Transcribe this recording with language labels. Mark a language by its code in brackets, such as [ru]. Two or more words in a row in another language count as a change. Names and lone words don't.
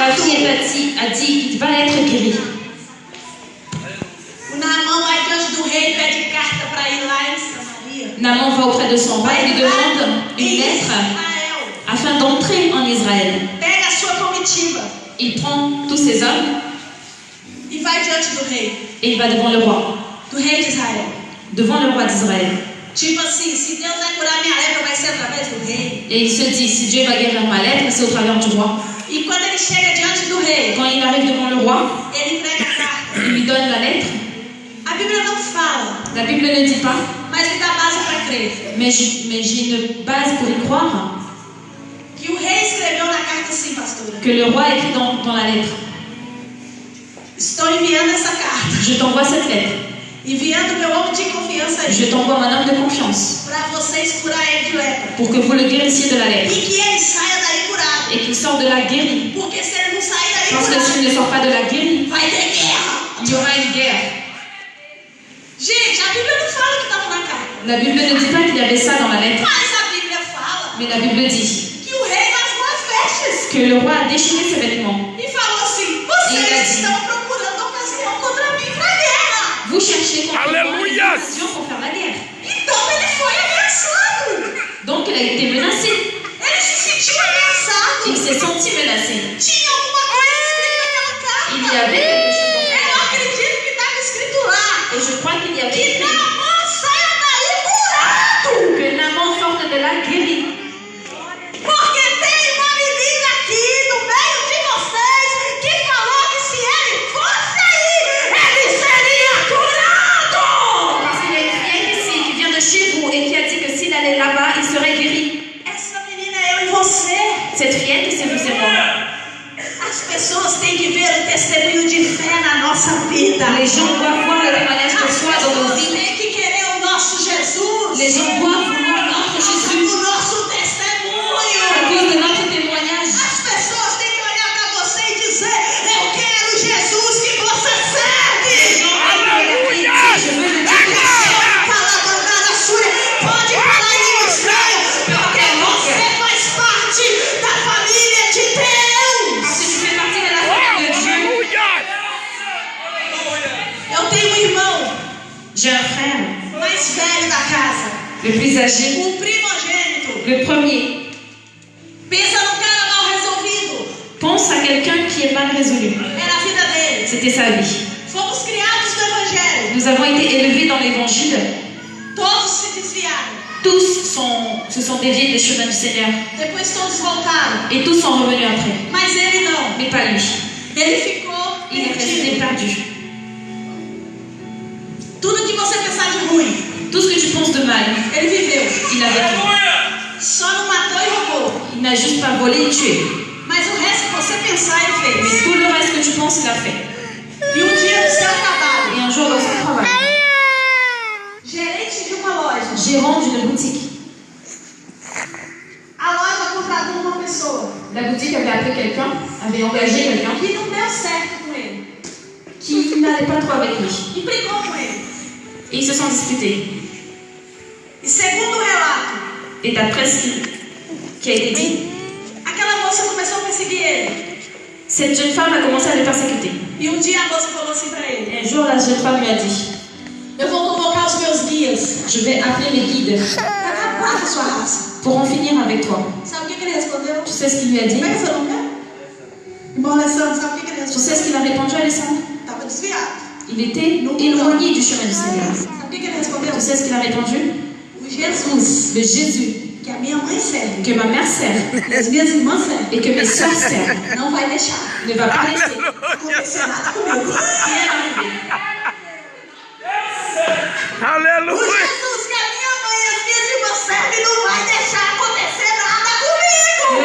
[fr] a dit qu'il va être guéri. [pt] O Naamã vai diante do rei e pede carta para ir lá em Samaria. [fr] Naaman va auprès de son roi et lui demande une lettre Israel. afin d'entrer en Israël. [pt] Pega a sua comitiva [fr] Il prend tous ses hommes [pt] e vai diante do rei [fr] et il va devant le roi d'Israel. devant le roi d'Israël. [pt] Tipo assim, se Deus vai curar minha lepra, vai ser através do rei. [fr] Et il se dit, si Dieu va guérir ma lèpre, c'est au travers du roi. [pt] E quando ele chega diante do rei, [fr] Quand il arrive devant le roi, [pt] ele entrega a carta. [fr] il lui donne la lettre. [pt] A Bíblia não fala, [fr] La Bible ne dit pas, [pt] mas ele dá base para crer. [fr] mais j'ai une base pour y croire, [pt] Que o rei escreveu na carta assim, pastora. [fr] que le roi écrit dans la lettre. [pt] Estou enviando essa carta. [fr] Je t'envoie cette lettre. [pt] Enviando meu homem de confiança aí. [fr] Je t'envoie mon homme de confiance [pt] Para vocês curar ele de lepra. [fr] pour que vous le guérissiez de la lèpre [pt] E que ele saia daí curado. [fr] et qu'il sorte de la guérie. [pt] Porque se ele não sair daí [fr] Parce que [pt] curado, [fr] s'il ne sort pas de la guérie, [pt] vai ter guerra. [fr] il y aura une guerre. [pt] Gente, a Bíblia não fala que estava na carta. [fr] La Bible ne dit pas qu'il y avait ça dans la lettre, [pt] Mas a Bíblia fala [fr] mais la Bible dit [pt] que o rei rasgou as vestes. [fr] que le roi a déchiré ses vêtements. [pt] E falou assim: E ele vocês disse, estão procurando ocasião contra mim para a guerra. [fr] vous cherchez contre moi une Alléluia. occasion pour faire la guerre. [pt] Então ele foi ameaçado. [fr] Donc il a été menacé. [pt] Ele se sentiu ameaçado. [fr] Il s'est senti menacé. [pt] Tinha alguma coisa escrita naquela carta. [fr] Il y avait quelque chose dans [pt] Eu acredito que estava escrito lá. [fr] et je crois qu'il y avait [pt] Que [fr] écrit [pt] Naamã saia daí curado. [fr] que Naaman sorte de la guérie. [pt] Porque tem uma menina aqui no meio de vocês que falou que se ele fosse aí, ele seria curado. [fr] Parce qu'il y a une fillette ici qui vient de chez vous et qui a dit que s'il allait là-bas, il serait guéri. [pt] Essa menina é eu e você. [fr] Cette fillette, c'est vous et moi. [pt] As pessoas têm que ver o testemunho de fé na nossa vida. [fr] Les gens doivent voir le témoignage de [pt] As [fr] foi dans nos [pt] pessoas [fr] vies. [pt] têm que querer o nosso Jesus. [fr] Les gens doivent vouloir notre Jésus [pt] O nosso [fr] à [pt] testemunho. [fr] cause de notre témoignage. [pt] As pessoas têm que olhar para você e dizer: eu quero o Jesus que você serve. Aleluia. [fr] Je veux le Dieu que [pt] Pode falar em estranho, porque você faz parte da família de Deus. [fr] parce que tu fais partie de la famille de Dieu. Alléluia. [pt] Eu tenho um irmão [fr] J'ai un frère, [pt] mais velho da casa, [fr] le plus âgé, [pt] o primogênito. [fr] le premier. [pt] Pensa num cara mal resolvido. [fr] Pense à quelqu'un qui est mal résolu. [pt] Era a vida dele. [fr] C'était sa vie. [pt] Fomos criados no Evangelho. [fr] Nous avons été élevés dans l'évangile. [pt] Todos se desviaram. [fr] Tous se sont déviés des chemins du Seigneur. [pt] Depois todos voltaram. [fr] Et tous sont revenus après. [pt] Mas ele não. [fr] Mais pas lui. [pt] Ele ficou [fr] Il est resté [pt] perdido. [fr] perdu. [pt] Tudo que você pensar de ruim, [fr] Tout ce que tu penses de mal, [pt] ele viveu. [fr] il a vécu. [pt] Só não matou e roubou. [fr] Il n'a juste pas volé et tué. [pt] Mas o resto que você pensar, ele [fr] Mais fez. tout le reste que tu penses, il a fait. [pt] E um dia no seu trabalho, [fr] Et un jour dans son travail, [pt] gerente de uma loja, [fr] gérant d'une boutique. [pt] a loja contratou uma pessoa [fr] La boutique avait appelé quelqu'un, avait engagé quelqu'un [pt] que não deu certo com ele. [fr] qui n'allait pas trop avec lui. [pt] E brigou com ele. [fr] Et ils se sont disputés. [pt] E segundo o relato, [fr] Et d'après ce qui a été dit, [pt] aquela moça começou a perseguir ele. [fr] cette jeune femme a commencé à le persécuter. [pt] E um dia a moça falou assim pra ele: [fr] Et un jour, la jeune femme lui a dit, [pt] eu vou convocar os meus guias [fr] je vais appeler mes guides [pt] pra acabar com a sua raça. [fr] pour en finir avec toi. [pt] Sabe o que ele respondeu? [fr] Tu sais ce qu'il lui a dit? [pt] Mas você não quer? Irmão Alessandro, sabe o que ele [fr] Tu sais ce [pt] respondeu? [fr] qu'il a répondu, Alessandre? [pt] Tava desviado. [fr] Il était éloigné du chemin du Seigneur. [pt] Sabe o que ele respondeu? [fr] Tu sais ce qu'il a répondu? [pt] O Jesus [fr] Le Jésus [pt] que a minha mãe serve, [fr] que ma mère sert [pt] que as minhas irmãs servem, [fr] et que mes soeurs servent [pt] não vai deixar [fr] ne va pas laisser [pt] acontecer nada comigo. [fr] rien arriver. [pt] O Aleluia. Jesus que a minha mãe e as minhas irmãs servem não vai deixar acontecer nada comigo.